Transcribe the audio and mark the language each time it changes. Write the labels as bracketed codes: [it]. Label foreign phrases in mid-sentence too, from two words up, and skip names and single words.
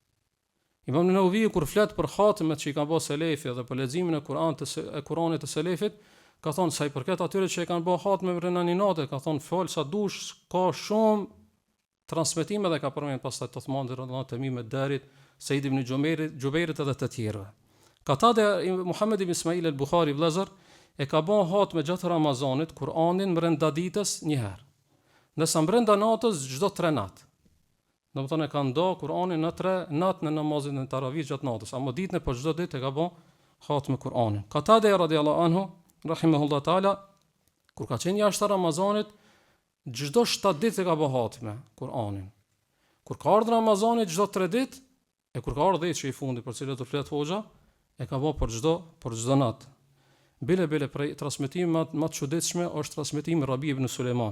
[sq] Imam Nawawi kur flet për hatimet që I kanë bërë selefi dhe për leximin e Kur'anit të selefit, ka thonë sa I përket atyre që I kanë bërë hatme brenda një nate, ka thonë fol sa dush, ka shumë transmetime dhe ka përmend pastaj Uthmani [ar] رضي الله عنه, [sq] Tamim ad-Darit, Said ibn Jubairit edhe të tjerëve. Qatada Muhammad ibn Ismail al-Bukhari vëllazër e ka bën hatme gjatë Ramazanit Kur'anin brenda ditës një herë. Ndërsa brenda natës çdo 3 natë. Domethënë ka ndo Kur'anin në 3 natë në namazin e taravih gjatë natës, ama ditën e po çdo ditë e ka bën hatme Kur'anin. Qatada [ar] رضي الله عنه رحمه الله تعالى [sq] kur ka qenë jashtë Ramazanit çdo 7 ditë e ka bë hatme Kur'anin. Kur ka ardhur Ramazani çdo 3 ditë, e kur ka ardhur që i fundit për cilët do flet hoxha, e ka bë për çdo natë. Bile prej transmetimit më të çuditshme është transmetimi Rabi ibn Sulejman.